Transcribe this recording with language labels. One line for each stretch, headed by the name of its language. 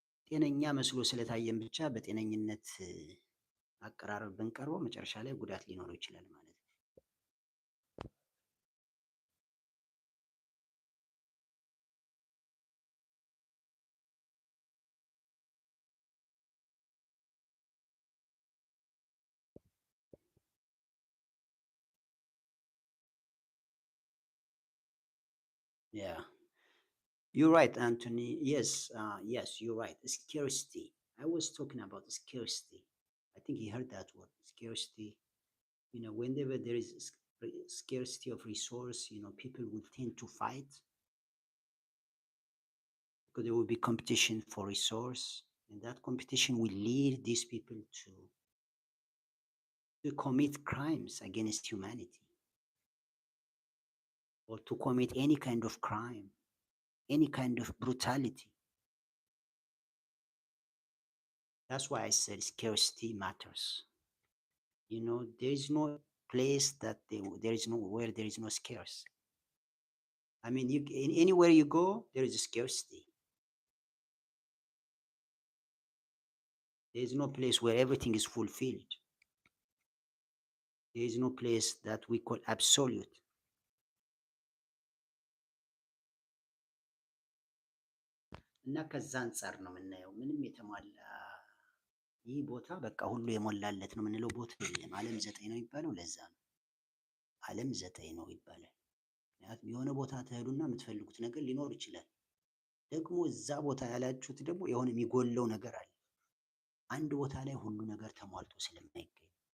Amharic: ጤነኛ መስሎ ስለታየን ብቻ በጤነኝነት አቀራረብ ብንቀርበው መጨረሻ ላይ ጉዳት ሊኖረው ይችላል ማለት ነው። Yeah.
English: You're right, Anthony. Yes, you're right. Scarcity. I was talking about scarcity. I think he heard that word, scarcity. Whenever there is scarcity of resource, people will tend to fight because there will be competition for resource, and that competition will lead these people to commit crimes against humanity or to commit any kind of crime, any kind of brutality. That's why I said scarcity matters. There is no place that there is no where there is no scarce. I mean, anywhere you go, there is a scarcity. There is no place where everything is fulfilled. There is no place that we call absolute.
Amharic: እና ከዛ አንጻር ነው የምናየው። ምንም የተሟላ ይህ ቦታ በቃ ሁሉ የሞላለት ነው የምንለው ቦታ የለም። ዓለም 9 ነው የሚባለው ለዛ ነው። ዓለም 9 ነው ይባላል። ምክንያቱም የሆነ ቦታ ትሄዱና የምትፈልጉት ነገር ሊኖር ይችላል። ደግሞ እዛ ቦታ ያላችሁት ደግሞ የሆነ የሚጎለው ነገር አለ። አንድ ቦታ ላይ ሁሉ ነገር ተሟልቶ ስለማይገኝ